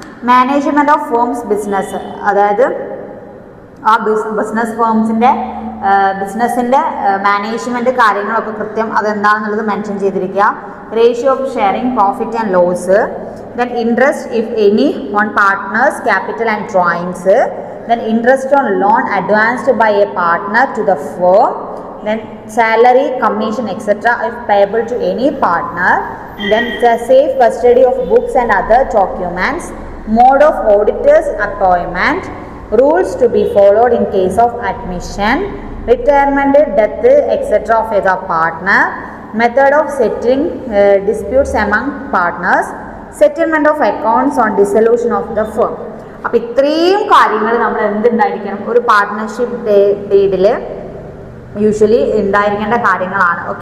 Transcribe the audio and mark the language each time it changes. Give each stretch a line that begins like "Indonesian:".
English: Management of firms business.
Malayalam: അതായത് ആ business ഫേംസിൻ്റെ ബിസിനസ്സിൻ്റെ മാനേജ്മെൻറ്റ് കാര്യങ്ങളൊക്കെ കൃത്യം അതെന്താണെന്നുള്ളത് മെൻഷൻ ചെയ്തിരിക്കുക.
English: Ratio of sharing profit and loss. Then interest if any on partners' capital and drawings. Then interest on loan advanced by a partner to the firm. Then salary, commission, etc. if payable to any partner. Then the safe custody of books and other documents. Mode of auditor's appointment. Rules to be followed in case of admission, retirement, death, etc. of the partner. Method of settling disputes among partners. Settlement of accounts on dissolution of the firm.
Malayalam: അപ്പോൾ ഇത്രയും കാര്യങ്ങൾ നമ്മൾ എന്തുണ്ടായിരിക്കണം? ഒരു partnership ഡീഡിൽ usually ഉണ്ടായിരിക്കേണ്ട കാര്യങ്ങളാണ്.